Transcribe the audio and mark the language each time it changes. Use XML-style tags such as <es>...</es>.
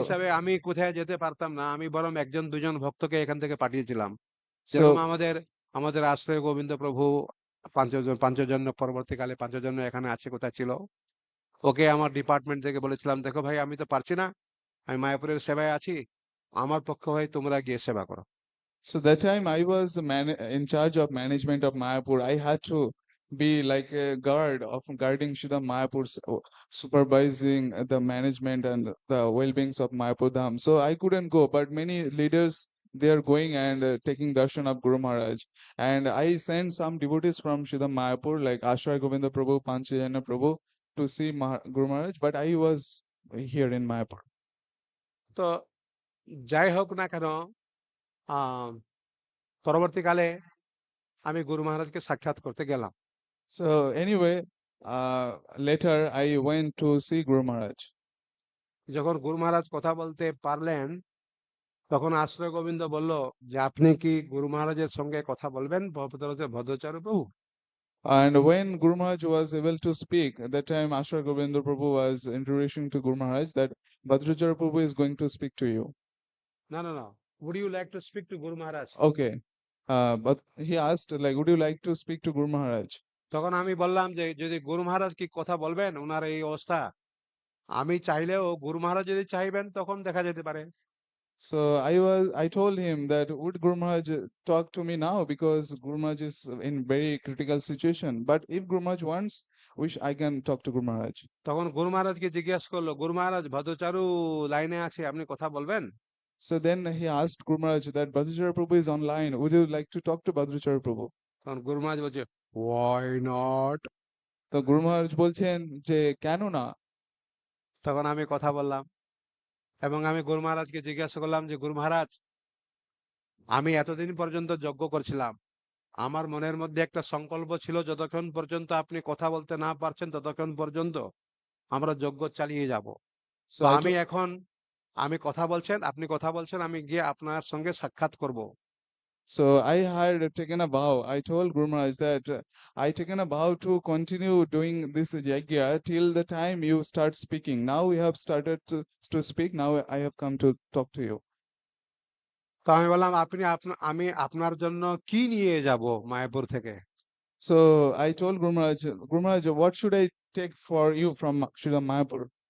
<bn>হিসাবে আমি কোথায় যেতে পারতাম না, আমি বরং 1-2 জন ভক্তকে এখান থেকে পাঠিয়েছিলাম।</bn> <en>so</en> <bn>যেরকম আমাদের আশ্রয় গোবিন্দ প্রভু 5 জন পরবর্তীকালে 5 জন এখানে আছে, কোথায় ছিল, ওকে আমার ডিপার্টমেন্ট থেকে বলেছিলাম, দেখো ভাই আমি তো পারছি না, আমি মায়াপুরের সেবায় আছি, আমার পক্ষ হয়ে তোমরা গিয়ে সেবা করো।</bn> <en>So that time I was in charge of management of Mayapur. I had to be like a guard of guarding Sridham Mayapur, supervising the management and the well-beings of Mayapur Dham. So I couldn't go, but many leaders they are going and taking darshan of Guru Maharaj. And I sent some devotees from Sridham Mayapur, like Ashray Govinda Prabhu, Panchayana Prabhu, to see Guru Maharaj, but I was here in Mayapur.</en> <bn>তো যাই হোক না কেন, পরবর্তীকালে আমি গুরু মহারাজকে সাক্ষাৎ করতে গেলাম।</bn> <en>So anyway, later I went to see Guru Maharaj.</en> <bn>যখন গুরু মহারাজ কথা বলতে পারলেন, তখন আশ্রয় গোবিন্দ বলল যে আপনি কি গুরু মহারাজের সঙ্গে কথা বলবেন, ভদ্রাচার্য প্রভু?</bn> <en>And when Guru Maharaj was able to speak, at that time Ashray Govinda Prabhu was introducing to Guru Maharaj that Bhadrachara Prabhu is going to speak to you.</en> <bn>না না না,</bn> <en>would you like to speak to Guru Maharaj? Okay. But he asked, like, would you like to speak to Guru Maharaj?</en> <bn>তখন আমি বললাম যে যদি গুরু মহারাজ কি কথা বলবেন, ওনার এই অবস্থা, আমি চাইলেও গুরু মহারাজ যদি চাইবেন তখন দেখা যেতে পারে।</bn> <en>So I told him that would Guru Maharaj talk to me now because Guru Maharaj is in very critical situation. But if Guru Maharaj wants, I can talk to Guru Maharaj.</en> <bn>তখন গুরু মহারাজকে জিজ্ঞেস করলো, গুরু মহারাজ ভদ্রচারু লাইনে আছে, আপনি কথা বলবেন?</bn> <en>So then he asked Guru Maharaj that Bhadrachara Prabhu is online. Would you like to talk to Bhadrachara Prabhu?</en> <bn>তখন গুরু মহারাজ বলছে,</bn> <en>why not?</en> <bn>তো Guru Maharaj বলছেন যে কেন না? তখন আমি কথা বললাম এবং আমি গুরু মহারাজকে জিজ্ঞাসা করলাম যে গুরু মহারাজ, আমি এতদিন পর্যন্ত যজ্ঞ করছিলাম, আমার মনের মধ্যে একটা সংকল্প ছিল যতক্ষণ পর্যন্ত আপনি কথা বলতে না পারছেন ততক্ষণ পর্যন্ত আমরা যজ্ঞ চালিয়ে যাব।</bn> <en>So</en> <bn>তো</bn> <en>I</en> <bn>আমি এখন, আমি কথা বলছেন, আপনি কথা বলছেন, আমি গিয়ে আপনার সঙ্গে সাক্ষাৎ করব।</bn> <en>So I had taken a vow. I told Guru Maharaj that I taken a vow to continue doing this yajna till the time you start speaking. Now we have started to speak. Now I have come to talk to you.</en> <bn>তো আমি বললাম, আমি আপনার জন্য কি নিয়ে যাব মায়াপুর থেকে?</bn> <en>So I told Guru Maharaj, what should I take for you from Srila Mayapur?</en>